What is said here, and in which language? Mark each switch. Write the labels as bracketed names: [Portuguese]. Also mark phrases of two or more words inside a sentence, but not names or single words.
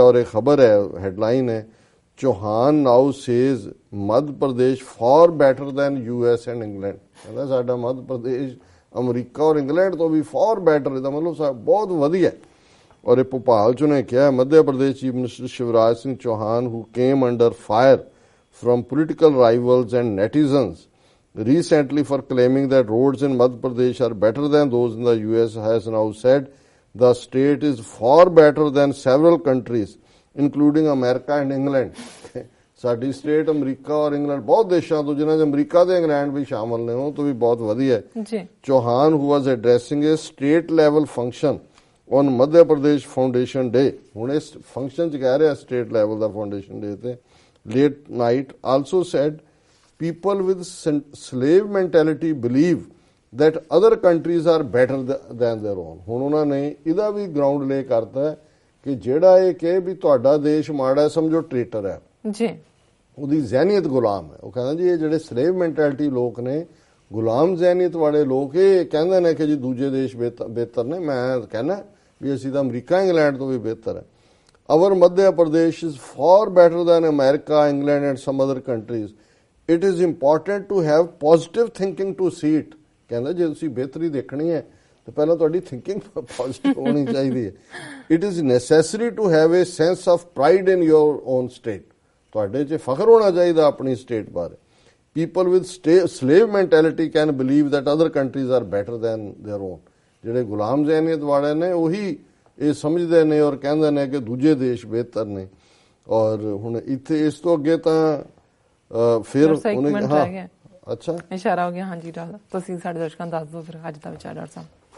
[Punjabi] ਔਰ ਇਹ ਖਬਰ ਹੈ, ਹੈਡਲਾਈਨ ਹੈ, [English] Chauhan now says Madhya Pradesh far better than US and England. [Punjabi] ਕਹਿੰਦਾ ਸਾਡਾ ਮੱਧ ਪ੍ਰਦੇਸ਼ ਅਮਰੀਕਾ ਔਰ ਇੰਗਲੈਂਡ ਤੋਂ ਵੀ [English] far better, [Punjabi] ਇਹਦਾ ਮਤਲਬ ਬਹੁਤ ਵਧੀਆ। ਔਰ ਇਹ ਭੋਪਾਲ 'ਚ ਉਹਨੇ ਕਿਹਾ [English] Madhya Pradesh Chief Minister Shivraj Singh Chauhan who came under fire from political rivals and netizens recently for claiming that roads in Madhya Pradesh are better than those in the US has now said the state is far better than several countries including America and England। [Punjabi] ਸਾਡੀ ਸਟੇਟ ਅਮਰੀਕਾ ਔਰ ਇੰਗਲੈਂਡ ਬਹੁਤ ਦੇਸ਼ਾਂ ਤੋਂ, ਜਿਨ੍ਹਾਂ 'ਚ ਅਮਰੀਕਾ ਤੇ ਇੰਗਲੈਂਡ ਵੀ ਸ਼ਾਮਲ ਨੇ, ਉਹ ਤੋਂ ਵੀ ਬਹੁਤ ਵਧੀਆ ਹੈ। [English] ਚੌਹਾਨ who was addressing a state level function on Madhya Pradesh Foundation Day, [Punjabi] ਹੁਣ ਇਸ ਫੰਕਸ਼ਨ 'ਚ ਕਹਿ ਰਿਹਾ [English] state level [Punjabi] ਦਾ [English] foundation day [Punjabi] ਤੇ, [English] late night also said people with slave mentality believe that other countries are better than their own। [Punjabi] ਹੁਣ ਉਹਨਾਂ ਨੇ ਇਹਦਾ ਵੀ ਗਰਾਊਂਡ ਲੇ ਕਰਤਾ ਕਿ ਜਿਹੜਾ ਇਹ ਕਹੇ ਵੀ ਤੁਹਾਡਾ ਦੇਸ਼ ਮਾੜਾ ਸਮਝੋ ਟ੍ਰੇਟਰ ਹੈ ਜੀ, ਉਹਦੀ ਜ਼ਹਿਨੀਅਤ ਗੁਲਾਮ ਹੈ। ਉਹ ਕਹਿੰਦਾ ਜੀ ਇਹ ਜਿਹੜੇ [English] slave mentality [Punjabi] ਲੋਕ ਨੇ, ਗੁਲਾਮ ਜ਼ਹਿਨੀਅਤ ਵਾਲੇ ਲੋਕ, ਇਹ ਕਹਿੰਦੇ ਨੇ ਕਿ ਜੀ ਦੂਜੇ ਦੇਸ਼ ਬਿਹਤਰ ਨੇ। ਮੈਂ ਕਹਿੰਦਾ ਵੀ ਅਸੀਂ ਤਾਂ ਅਮਰੀਕਾ ਇੰਗਲੈਂਡ ਤੋਂ ਵੀ ਬਿਹਤਰ ਹੈ। [English] Our Madhya Pradesh is far better than America, England and some other countries. It is important to have positive thinking to see it। [Punjabi] ਕਹਿੰਦਾ ਜੇ ਤੁਸੀਂ ਬਿਹਤਰੀ ਦੇਖਣੀ ਹੈ ਤਾਂ ਪਹਿਲਾਂ ਤੁਹਾਡੀ [English] thinking positive [Punjabi] ਹੋਣੀ ਚਾਹੀਦੀ ਹੈ। [English] It is necessary to have a sense of pride in your own state। [Punjabi] ਤੁਹਾਡੇ 'ਚ ਫਖਰ ਹੋਣਾ ਚਾਹੀਦਾ ਆਪਣੀ ਸਟੇਟ ਬਾਰੇ। [English] People with slave mentality can believe that other countries are better than their own। [Punjabi] ਜਿਹੜੇ ਗੁਲਾਮ ਜ਼ਹਿਨੀਅਤ ਵਾਲੇ ਨੇ ਉਹੀ ਇਹ ਸਮਝਦੇ ਨੇ ਔਰ ਕਹਿੰਦੇ ਨੇ ਕਿ ਦੂਜੇ ਦੇਸ਼ ਬਿਹਤਰ ਨੇ। ਔਰ ਹੁਣ ਇੱਥੇ ਇਸ ਤੋਂ ਅੱਗੇ ਤਾਂ ਫਿਰ ਉਹਨੇ ਅੱਛਾ, ਇਸ਼ਾਰਾ ਹੋ ਗਿਆ। ਹਾਂਜੀ ਡਾਕਟਰ, ਤੁਸੀਂ ਸਾਡੇ ਦਰਸ਼ਕਾਂ ਨੂੰ ਦੱਸ ਦਿਓ ਫਿਰ ਅੱਜ ਦਾ ਵਿਚਾਰ ਡਾਕਟਰ ਸਾਹਿਬ।